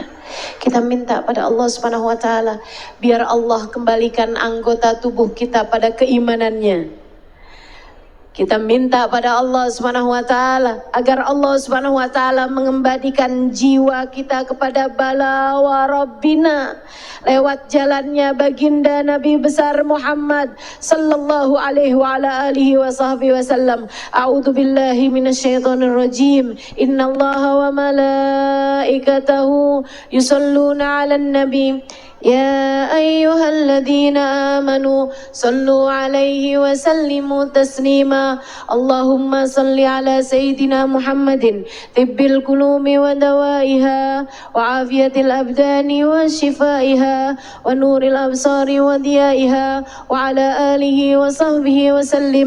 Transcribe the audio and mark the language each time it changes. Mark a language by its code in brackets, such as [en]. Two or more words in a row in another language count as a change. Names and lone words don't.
[id] Kita minta pada Allah [ar] سبحانه وتعالى [id] biar Allah kembalikan anggota tubuh kita pada keimanannya. Kita minta pada Allah [ar] سبحانه وتعالى [id] agar Allah [ar] سبحانه وتعالى [id] mengembalikan jiwa kita kepada [ar] بلى وربنا [id] lewat jalannya baginda Nabi besar Muhammad [ar] صلى الله عليه وعلى آله وصحبه وسلم. أعوذ بالله من الشيطان الرجيم. إن الله وملائكته يصلون على النبي. يا أيها الذين آمنوا صلوا عليه وسلموا تسليما. اللهم صل على سيدنا محمد طب القلوب ودوائها وعافية الأبدان وشفائها ونور الأبصار وضيائها وعلى آله وصحبه وسلم.